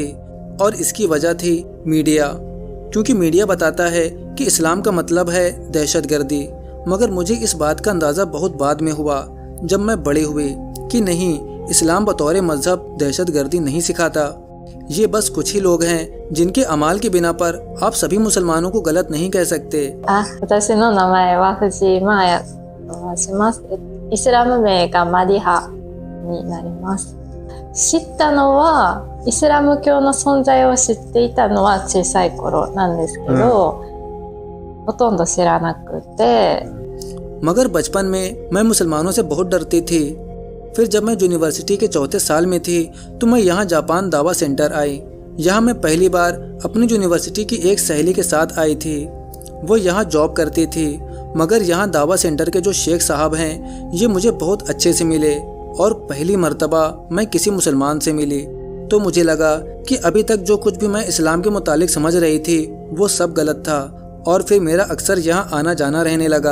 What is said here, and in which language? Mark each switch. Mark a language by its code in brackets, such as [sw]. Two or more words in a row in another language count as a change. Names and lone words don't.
[hi] और इसकी वजह थी मीडिया, क्योंकि मीडिया बताता है कि इस्लाम का मतलब है दहशतगर्दी। मगर मुझे इस बात का अंदाज़ा बहुत बाद में हुआ, जब मैं बड़ी हुई, कि नहीं, इस्लाम बतौर मजहब दहशतगर्दी नहीं सिखाता। ये बस कुछ ही लोग हैं जिनके अमाल की बिना पर आप सभी मुसलमानों को गलत नहीं कह सकते। [ja] 私の名前は藤井マーヤと申します。イスラム名がマディハになります。知ったのはイスラム教の存在を知っていたのは小さい頃なんですけど、ほとんど知らなくて。 [hi] मगर बचपन में मैं मुसलमानों से बहुत डरती थी। फिर जब मैं यूनिवर्सिटी के चौथे साल में थी तो मैं यहाँ जापान दावा सेंटर आई। यहाँ मैं पहली बार अपनी यूनिवर्सिटी की एक सहेली के साथ आई थी। वो यहाँ जॉब करती थी, मगर यहाँ दावा सेंटर के जो शेख साहब हैं ये मुझे बहुत अच्छे से मिले, और पहली मर्तबा मैं किसी मुसलमान से मिली तो मुझे लगा कि अभी तक जो कुछ भी मैं इस्लाम के मुतालिक समझ रही थी वो सब गलत था, और फिर मेरा अक्सर यहाँ आना जाना रहने लगा।